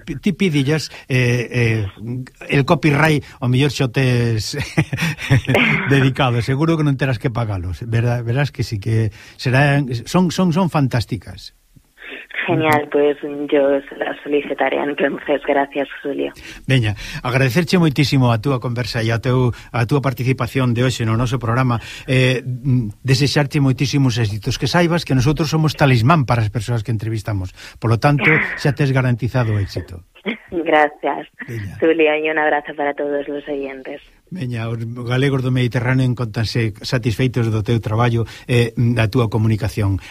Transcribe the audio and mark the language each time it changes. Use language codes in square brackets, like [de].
[gl] Ti pidillas el copyright, o mellor xo tes dedicado, seguro que non terás que pagalos, verás que sí, que serán, son fantásticas. [es] Genial, pues yo la solicitaré entonces. Gracias, Julio. [gl] Veña, agradecerche moitísimo a túa conversa e a túa participación de hoxe no noso programa. Desexarte moitísimos éxitos. Que saibas que nosotros somos talismán para as persoas que entrevistamos. [es] Por lo tanto, [gl] xa tes garantizado éxito. [es] Gracias, Julio, y un abrazo para todos los oyentes. [gl] Veña, os galegos do Mediterráneo encontranse satisfeitos do teu traballo e da túa comunicación.